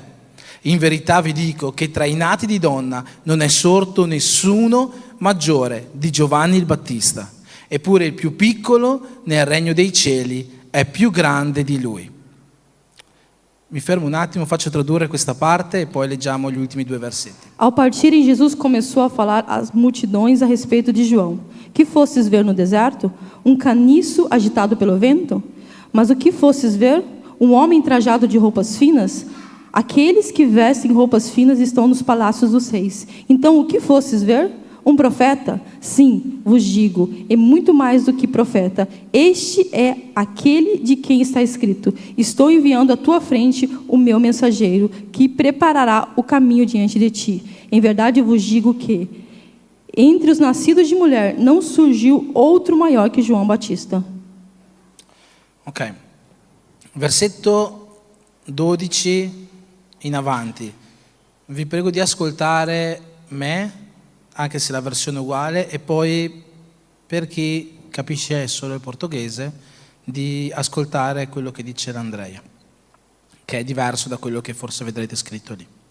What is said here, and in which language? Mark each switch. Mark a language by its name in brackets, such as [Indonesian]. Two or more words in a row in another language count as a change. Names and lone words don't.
[Italian] In verità vi dico che tra i nati di donna non è sorto nessuno maggiore di Giovanni il Battista, eppure il più piccolo nel regno dei cieli è più grande di lui. Mi fermo un attimo, faccio tradurre questa parte e poi leggiamo gli ultimi due versetti. [Portuguese] Ao partirem, Jesus começou a falar às multidões a respeito de João. Que fostes ver no deserto? Um caniço agitado pelo vento? Mas o que fostes ver? Um homem trajado de roupas finas? Aqueles que vestem roupas finas estão nos palácios dos reis. Então, o que fostes ver? Um profeta? Sim, vos digo, é muito mais do que profeta. Este é aquele de quem está escrito: estou enviando à tua frente o meu mensageiro, que preparará o caminho diante de ti. Em verdade vos digo que entre os nascidos de mulher não surgiu outro maior que João Batista. [Italian] Ok. Versetto 12 in avanti. Vi prego di ascoltare me, anche se la versione è uguale, e poi per chi capisce solo il portoghese, di ascoltare quello che dice l'Andrea, che è diverso da quello che forse vedrete scritto lì.